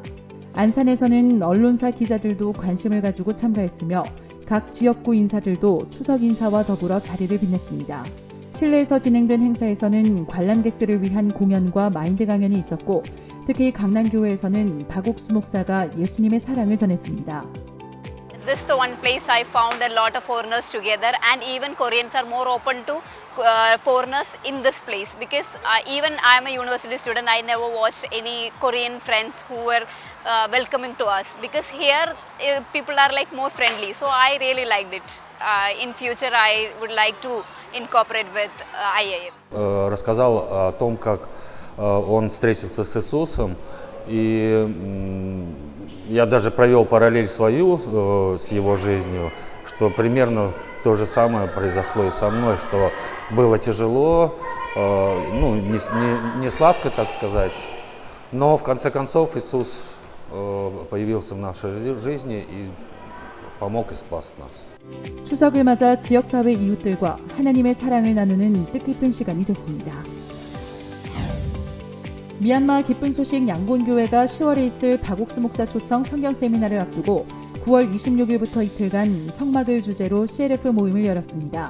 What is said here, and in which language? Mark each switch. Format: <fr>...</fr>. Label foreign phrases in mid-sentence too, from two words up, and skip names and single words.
<ko>안산에서는 언론사 기자들도 관심을 가지고 참가했으며 각 지역구 인사들도 추석 인사와 더불어 자리를 빛냈습니다. 실내에서 진행된 행사에서는 관람객들을 위한 공연과 마인드 강연이 있었고 특히 강남교회에서는 박옥수 목사가 예수님의 사랑을 전했습니다.</ko> <en>This is the one place I found a lot of foreigners together, and even Koreans are more open to foreigners in this place because even I am a university student. I never watched any Korean friends who were welcoming to us because here people are like more friendly. So I really liked it. In future, I would like to incorporate with IIM.</en> <ru>Рассказал о том, как он встретился с Иисусом, и я даже провел параллель свою с его жизнью, что примерно то же самое произошло и со мной, что было тяжело, не сладко, так сказать, но в конце концов Иисус появился в нашей жизни и помог и спас нас.</ru> <ko>추석을 맞아 지역사회 이웃들과 하나님의 사랑을 나누는 뜻깊은 시간이 됐습니다. 미얀마 기쁜 소식 양곤교회가 10월에 있을 박옥수 목사 초청 성경 세미나를 앞두고 9월 26일부터 이틀간 성막을 주제로 CLF 모임을 열었습니다.</ko>